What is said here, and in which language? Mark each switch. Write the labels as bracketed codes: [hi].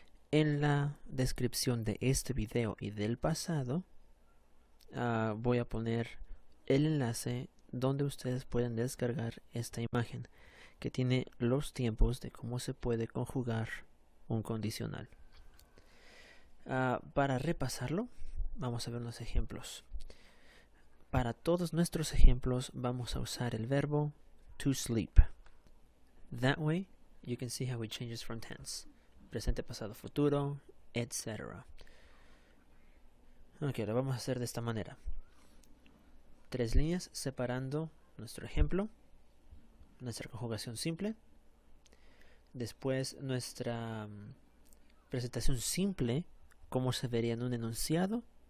[es] En la descripción de este video y del pasado voy a poner el enlace donde ustedes pueden descargar esta imagen que tiene los tiempos de cómo se puede conjugar un condicional. Para repasarlo, vamos a ver unos ejemplos. Para todos nuestros ejemplos vamos a usar el verbo to sleep. [en] That way, you can see how it changes from tense. [es] Presente, pasado, futuro, etc. Ok, lo vamos a hacer de esta manera. 3 líneas separando nuestro ejemplo, nuestra conjugación simple. Después nuestra presentación simple, como se vería en un enunciado.